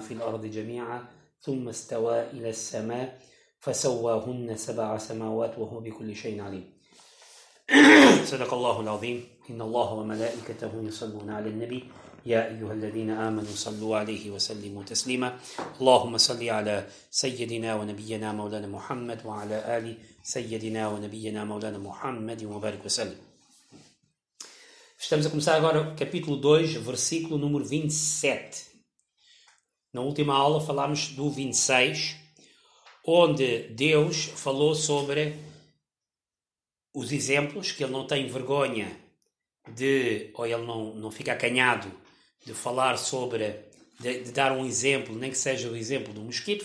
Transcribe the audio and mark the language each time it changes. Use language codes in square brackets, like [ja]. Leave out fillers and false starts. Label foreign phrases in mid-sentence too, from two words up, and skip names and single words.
[ar] في الأرض جميعا ثم استوى إلى السماء فسواهن 7 سماوات وهو بكل شيء عليم صدق الله العظيم إن الله وملائكته يصلون على النبي يا أيها الذين آمنوا صلوا عليه وسلموا تسليما اللهم صل على سيدنا ونبينا مولانا محمد وعلى آل سيدنا ونبينا مولانا محمد وبارك وسلم. [pt] Estamos a começar agora o capítulo 2, versículo número 27. Na última aula falámos do 26, onde Deus falou sobre os exemplos, que ele não tem vergonha ou ele não fica acanhado de falar sobre, de dar um exemplo, nem que seja o exemplo do mosquito.